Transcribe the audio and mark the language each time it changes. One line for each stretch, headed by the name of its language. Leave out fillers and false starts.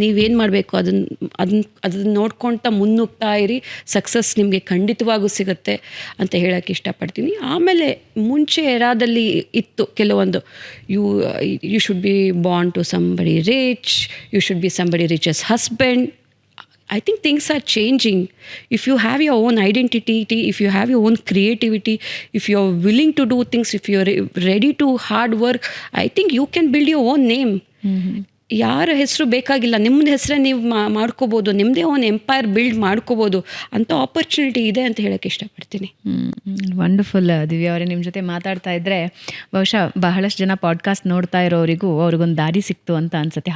Kannada: ನೀವೇನು ಮಾಡಬೇಕು ಅದನ್ನು ನೋಡ್ಕೊಳ್ತಾ ಮುನ್ನುಗ್ತಾ ಇರಿ. ಸಕ್ಸಸ್ ನಿಮಗೆ ಖಂಡಿತವಾಗೂ ಸಿಗುತ್ತೆ ಅಂತ ಹೇಳೋಕ್ಕೆ ಇಷ್ಟಪಡ್ತೀನಿ. ಆಮೇಲೆ ಮುಂಚೆ ಎರಾದಲ್ಲಿ ಇತ್ತು ಕೆಲವೊಂದು,
English: You should be born to somebody rich, you should be somebody rich's husband. I think things are changing. If you have your own identity, if you have your own creativity, if you're willing to do things, if you're ready to hard work, I think you can build your own name.
Kannada: ಯಾರ ಹೆಸರು ಬೇಕಾಗಿಲ್ಲ, ನಿಮ್ಮದು ಹೆಸರೇ ನೀವು ಮಾಡ್ಕೋಬೋದು, ನಿಮ್ಮದೇ ಒಂದು empire build ಮಾಡ್ಕೋಬೋದು. ಅಂಥ ಆಪರ್ಚುನಿಟಿ ಇದೆ ಅಂತ ಹೇಳೋಕ್ಕೆ ಇಷ್ಟಪಡ್ತೀನಿ. ವಂಡರ್ಫುಲ್ ದಿವ್ಯಾ ಅವರೇ, ನಿಮ್ಮ ಜೊತೆ ಮಾತಾಡ್ತಾ ಇದ್ದರೆ ಬಹುಶಃ ಬಹಳಷ್ಟು ಜನ ಪಾಡ್ಕಾಸ್ಟ್ ನೋಡ್ತಾ ಇರೋರಿಗೂ ಅವ್ರಿಗೊಂದು ದಾರಿ ಸಿಕ್ತು ಅಂತ ಅನ್ಸುತ್ತೆ.